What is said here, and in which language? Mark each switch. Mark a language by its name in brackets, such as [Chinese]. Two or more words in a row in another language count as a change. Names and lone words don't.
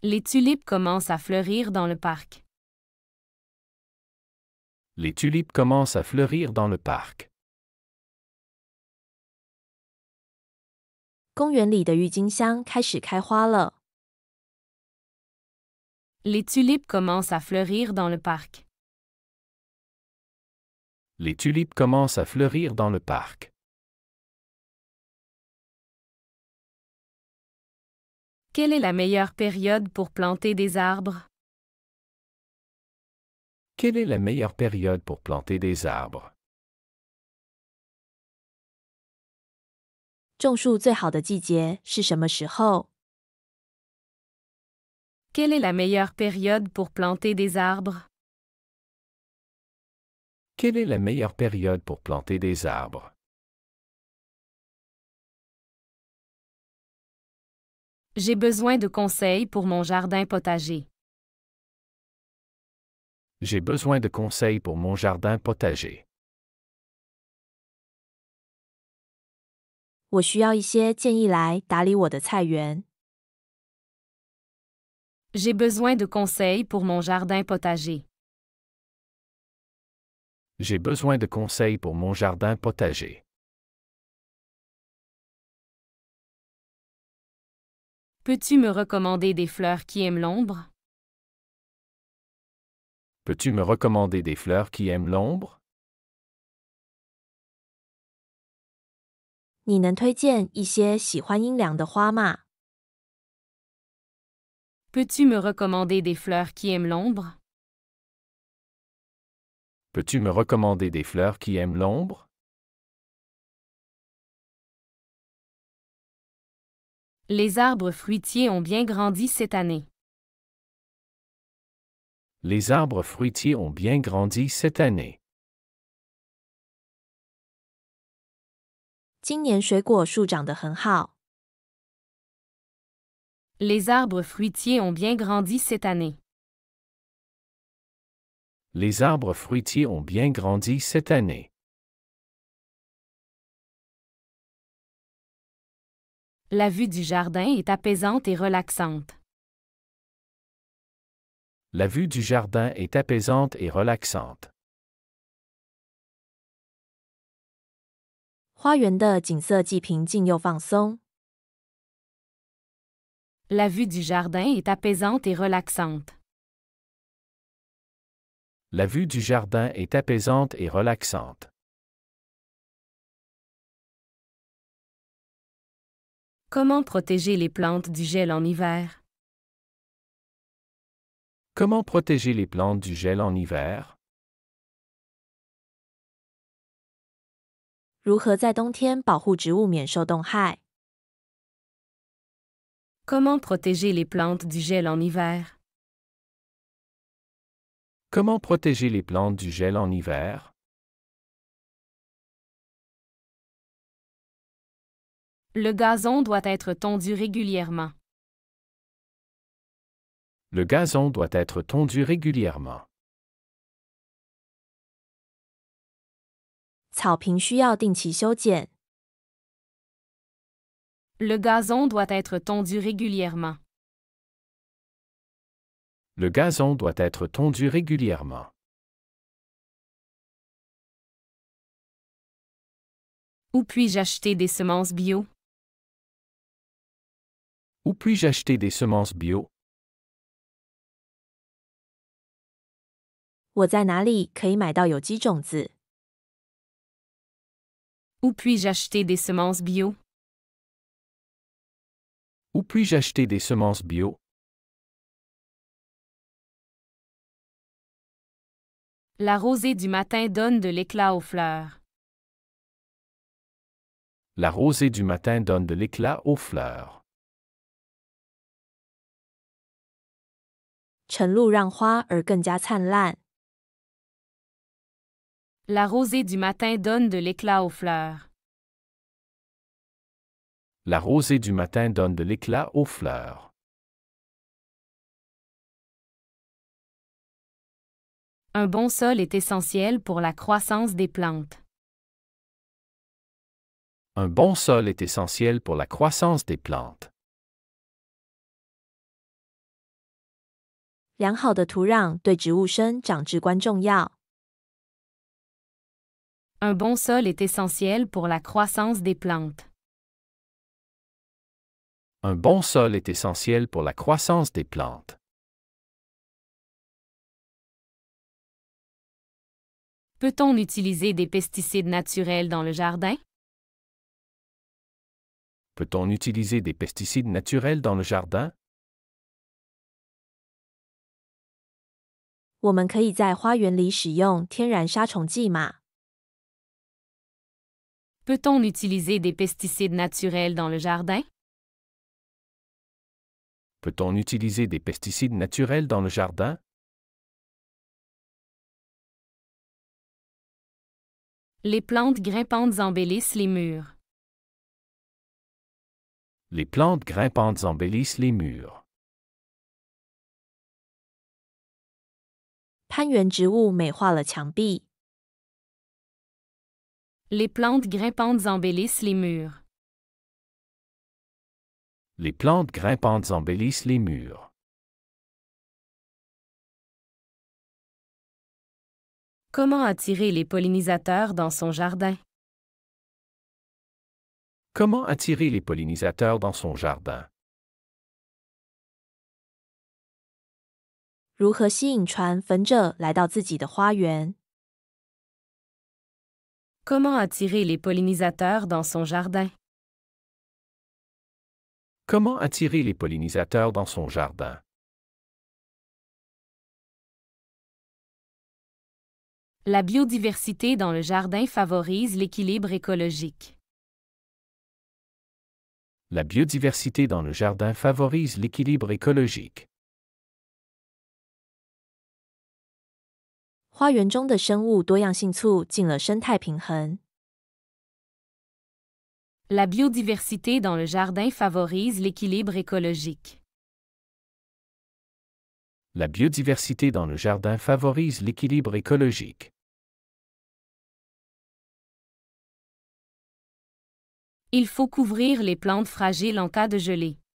[French] Les tulipes commencent à fleurir dans le parc. Les tulipes commencent à fleurir dans le parc. [Chinese] 公园里的郁金香开始开花了。 [French] Les tulipes commencent à fleurir dans le parc. Les tulipes commencent à fleurir dans le parc. Quelle est la meilleure période pour planter des arbres? Quelle est la meilleure période pour planter des arbres? [Chinese] 种树最好的季节是什么时候？ [French] Quelle est la meilleure période pour planter des arbres? Quelle est la meilleure période pour planter des arbres? J'ai besoin de conseils pour mon jardin potager. J'ai besoin de conseils pour mon jardin potager. [Chinese] 我需要一些建议来打理我的菜园。 [French] J'ai besoin de conseils pour mon jardin potager. J'ai besoin de conseils pour mon jardin potager. Peux-tu me recommander des fleurs qui aiment l'ombre? Peux-tu me recommander des fleurs qui aiment l'ombre? [Chinese] 你能推荐一些喜欢阴凉的花吗？ [French] Peux-tu me recommander des fleurs qui aiment l'ombre? Peux-tu me recommander des fleurs qui aiment l'ombre? Les arbres fruitiers ont bien grandi cette année. Les arbres fruitiers ont bien grandi cette année. [Chinese] 今年水果树长得很好。 [French] Les arbres fruitiers ont bien grandi cette année. Les arbres fruitiers ont bien grandi cette année. La vue du jardin est apaisante et relaxante. La vue du jardin est apaisante et relaxante. [Chinese] 花园的景色既平静又放松。 [French] La vue du jardin est apaisante et relaxante. La vue du jardin est apaisante et relaxante. Comment protéger les plantes du gel en hiver? Comment protéger les plantes du gel en hiver? [Chinese] 如何在冬天保护植物免受冻害？ [French] Comment protéger les plantes du gel en hiver? Comment protéger les plantes du gel en hiver? Le gazon doit être tondu régulièrement. Le gazon doit être tondu régulièrement. [Chinese] 草坪需要定期修剪。 [French] Le gazon doit être tondu régulièrement. Le gazon doit être tondu régulièrement. Où puis-je acheter des semences bio? Où puis-je acheter des semences bio? [Chinese] 我在哪里可以买到有机种子？ [French] Où puis-je acheter des semences bio? Où puis-je acheter des semences bio? La rosée du matin donne de l'éclat aux fleurs. La rosée du matin donne de l'éclat aux fleurs. [Chinese] 晨露让花儿更加灿烂。 [French] La rosée du matin donne de l'éclat aux fleurs. La rosée du matin donne de l'éclat aux fleurs. Un bon sol est essentiel pour la croissance des plantes. Un bon sol est essentiel pour la croissance des plantes. [Chinese] 良好的土壤对植物生长至关重要。 [French] Un bon sol est essentiel pour la croissance des plantes. Un bon sol est essentiel pour la croissance des plantes. Peut-on utiliser des pesticides naturels dans le jardin? Peut-on utiliser des pesticides naturels dans le jardin? [Chinese] 我们可以在花园里使用天然杀虫剂吗？ [French] Peut-on utiliser des pesticides naturels dans le jardin? Peut-on utiliser des pesticides naturels dans le jardin? Les plantes grimpantes embellissent les murs. Les plantes grimpantes embellissent les murs. [Chinese] 攀援植物美化了墙壁。 [French] Les plantes grimpantes embellissent les murs. Les plantes grimpantes embellissent les murs. Comment attirer les pollinisateurs dans son jardin? Comment attirer les pollinisateurs dans son jardin? [Chinese] 如何吸引传粉者来到自己的花园？ [French] Comment attirer les pollinisateurs dans son jardin? Comment attirer les pollinisateurs dans son jardin? La biodiversité dans le jardin favorise l'équilibre écologique. La biodiversité dans le jardin favorise l'équilibre écologique. [Chinese] 花园中的生物多样性促进了生态平衡。 [French] La biodiversité dans le jardin favorise l'équilibre écologique. La biodiversité dans le jardin favorise l'équilibre écologique. Il faut couvrir les plantes fragiles en cas de gelée.